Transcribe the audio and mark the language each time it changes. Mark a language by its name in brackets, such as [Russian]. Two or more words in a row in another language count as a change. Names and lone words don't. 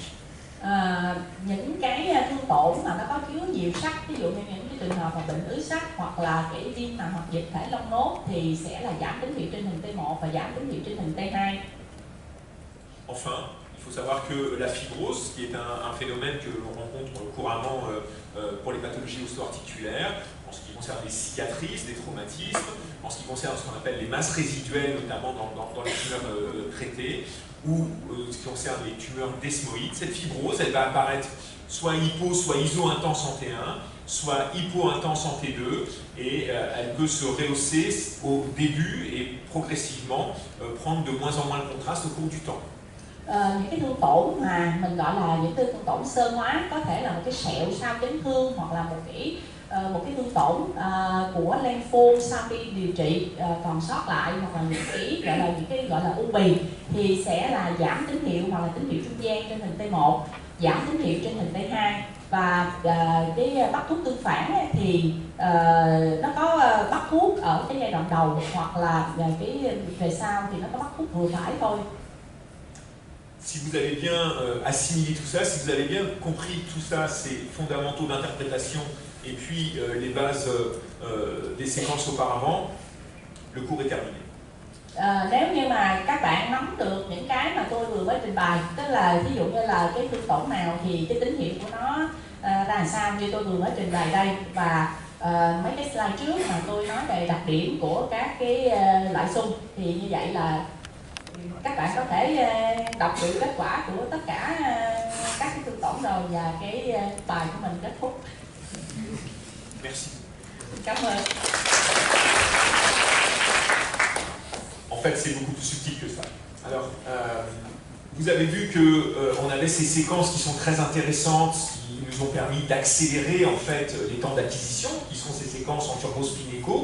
[Vietnamese] Những cái tương tổn mà nó có chứa nhiều sắt, ví dụ như những cái trường hợp mà bệnh ứ sắt hoặc là cái viêm màng hoặc dịch thể lông nốt thì sẽ là giảm tín hiệu trên hình T1 và giảm tín hiệu trên hình T2. [French] Enfin, il faut savoir que la fibrose, qui est un phénomène que l'on rencontre couramment pour les pathologies ostéo-articulaires, en ce qui concerne les cicatrices, les traumatismes, en ce qui concerne ce qu'on appelle les masses résiduelles, notamment dans les tumeurs traitées, ou ce qui concerne les tumeurs desmoïdes, cette fibrose, elle va apparaître soit hypo, soit iso-intense en T1, soit hypo-intense en T2, et elle peut se rehausser au début et progressivement prendre de moins en moins de contraste au cours du temps. [Vietnamese] Những cái thương tổn mà mình gọi là những cái thương tổn sơ hóa, có thể là một cái sẹo sau chấn thương hoặc là một cái thương tổn của lymphoma sau khi điều trị còn sót lại, hoặc là những cái gọi là u bì thì sẽ là giảm tín hiệu hoặc là tín hiệu trung gian trên hình T1, giảm tín hiệu trên hình T2, và cái bắt thuốc tương phản ấy, thì nó có bắt thuốc ở cái giai đoạn đầu hoặc là cái về sau thì nó có bắt thuốc vừa phải thôi. [French] Si vous avez bien assimilé tout ça, si vous avez bien compris tout ça, ces fondamentaux d'interprétation et puis les bases des séquences auparavant, le cours est terminé. [Vietnamese] Nếu như mà các bạn nắm được những cái mà tôi vừa mới trình bày, tức là ví dụ như là cái thương tổn nào thì cái tín hiệu của nó ra làm sao như tôi vừa mới trình bày đây, và mấy cái slide trước mà tôi nói về đặc điểm của các cái loại xung, thì như vậy là các bạn có thể đọc được kết quả của tất cả các cái thương tổn rồi, và cái bài của mình kết thúc. [French] Merci. [Vietnamese] Cảm ơn. [French] En fait, c'est beaucoup plus subtil que ça. Alors, vous avez vu qu'on avait ces séquences qui sont très intéressantes, qui nous ont permis d'accélérer en fait les temps d'acquisition, qui sont ces séquences en turbo spin echo.